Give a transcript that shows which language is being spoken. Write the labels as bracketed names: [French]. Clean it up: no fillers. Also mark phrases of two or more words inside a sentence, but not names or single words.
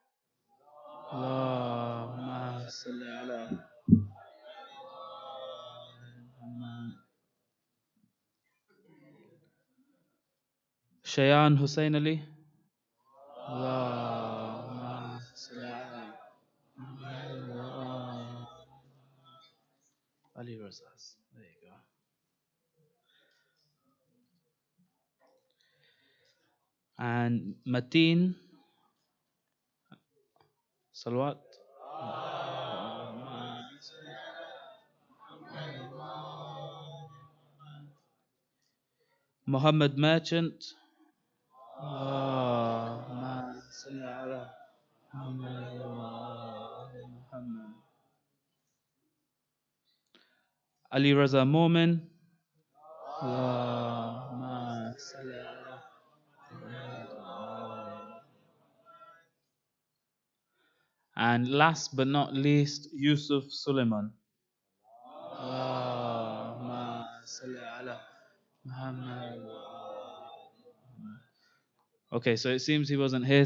[Arabic] اللهم صل على محمد. Shayan Hussain Ali. اللهم صل على محمد وعلي Razas. [English] There you go. And Mateen. [Arabic] Salawat. Muhammad Merchant. اللهم صل على محمد. Ali Raza Momin. اللهم صل على محمد. [English] And last but not least, Yusuf Suleiman. [Arabic] اللهم صل على محمد. [English] Okay, so it seems he wasn't here.